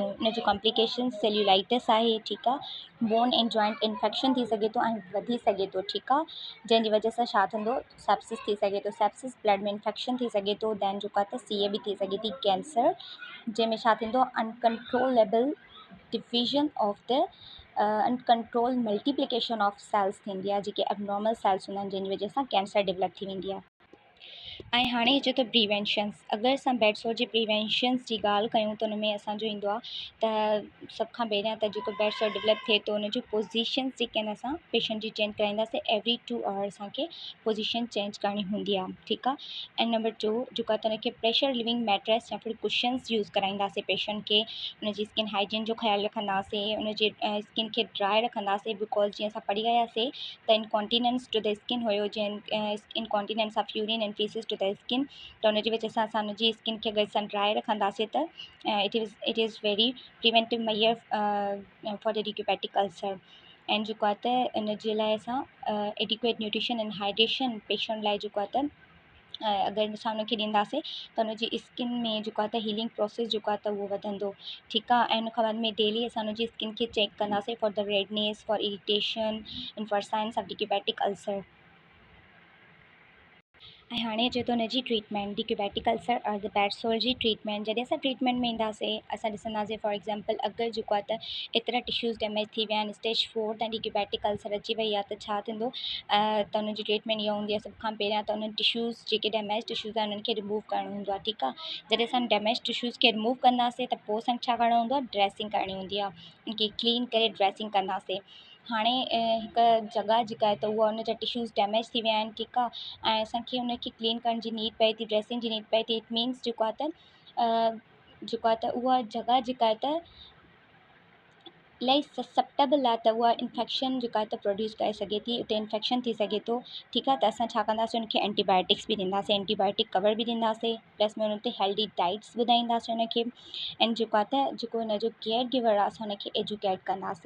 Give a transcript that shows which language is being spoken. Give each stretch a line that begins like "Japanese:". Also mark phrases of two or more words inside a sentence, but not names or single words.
Sindhi: हिन जूं
English: complications cellulitis
Sindhi: आहे, ठीकु आहे,
English: bone and joint infection
Sindhi: थी सघे थो ऐं वधी सघे थो, ठीकु आहे, जंहिंजी वजह सां छा थींदो सेप्सिस थी सघे थो, सेप्सिस ब्लड में इन्फेक्शन थी सघे थो, दैन जेको आहे त सीए बि थी सघे थी, कैंसर, जंहिंमें छा थींदो
English: uncontrollable division of the uncontrol multiplication of cells
Sindhi: थींदी आहे, जेके
English: abnormal cells
Sindhi: हूंदा आहिनि जंहिंजी वजह सां
English: cancer develop
Sindhi: थी वेंदी आहे। ऐं हाणे अचे थो प्रिवेंशन्स, अगरि असां
English: bed sore
Sindhi: जी प्रिवेंशन्स जी ॻाल्हि कयूं त हुन में असांजो ईंदो आहे त सभ खां पहिरियां त जेको
English: bed sore
Sindhi: डेवलप थिए थो हुन जूं पोज़ीशन्स जेके आहिनि असां पेशेंट जी चेंज कराईंदासीं,
English: every 2 hour
Sindhi: असांखे
English: position change
Sindhi: करणी हूंदी आहे, ठीकु आहे। ऐं नंबर 2 जेको आहे त हुनखे
English: pressure living mattress
Sindhi: या फिर
English: cushions use
Sindhi: कराईंदासीं पेशेंट खे, हुनजी
English: skin hygiene
Sindhi: जो ख़्यालु रखंदासीं, हुनजे स्किन खे ड्राई रखंदासीं, बिकॉज जीअं असां पढ़ी वियासीं त
English: incontinence to the skin
Sindhi: हुयो, जीअं
English: incontinence of urine and feces to the skin,
Sindhi: त हुनजी वजह सां असां हुनजी स्किन खे अगरि असां ड्राई रखंदासीं त
English: it is very preventive measure for the decubitus ulcer.
Sindhi: एंड जेको आहे त इन जे लाइ असां
English: adequate nutrition and hydration patient
Sindhi: लाइ जेको आहे त अगरि असां हुनखे ॾींदासीं त हुनजी स्किन में जेको आहे त
English: healing process
Sindhi: जेको आहे त उहो वधंदो, ठीकु आहे। ऐं हुन खां बाद में डेली असां हुनजी स्किन खे चेक कंदासीं
English: for the redness, for irritation and for signs of decubitus ulcer.
Sindhi: ऐं हाणे अचे थो हुनजी ट्रीटमेंट,
English: decubitus ulcer or the bed sore
Sindhi: जी ट्रीटमेंट। जॾहिं असां ट्रीटमेंट में ईंदासीं असां ॾिसंदासीं
English: for example
Sindhi: अगरि जेको आहे त एतिरा
English: tissues damage
Sindhi: थी विया आहिनि, स्टेज 4 ताईं
English: decubitus ulcer
Sindhi: अची वई आहे त छा थींदो त हुनजी ट्रीटमेंट इहा हूंदी आहे सभ खां पहिरियां त उन्हनि टिश्यूज़ जेके
English: damage tissues
Sindhi: आहिनि उन्हनि खे रिमूव करिणो हूंदो आहे, ठीकु आहे। जॾहिं असां
English: damage tissues
Sindhi: खे रिमूव कंदासीं त पोइ असांखे छा करिणो हूंदो आहे, ड्रेसिंग करणी हूंदी आहे, उनखे क्लीन करे ड्रेसिंग कंदासीं। हाणे हिकु जॻह जेका आहे त उहा उन जा
English: tissues damage
Sindhi: थी विया आहिनि, ठीकु आहे, ऐं असांखे उनखे क्लीन करण जी नीड पए थी, ड्रेसिंग जी नीड पए थी,
English: it means
Sindhi: जेको आहे त उहा जॻह जेका आहे त इलाही ससेप्टेबल आहे, त उहा इन्फेक्शन जेका आहे त प्रोड्यूस करे सघे थी, उते इन्फेक्शन थी सघे थो, ठीकु आहे। त असां छा कंदासीं उनखे एंटीबायोटिक्स बि ॾींदासीं,
English: antibiotic cover
Sindhi: बि ॾींदासीं, प्लस में उन ते
English: healthy diets
Sindhi: ॿुधाईंदासीं उनखे, ऐं जेको आहे त जेको हुनजो
English: care giver
Sindhi: आहे असां हुनखे एजुकेट कंदासीं।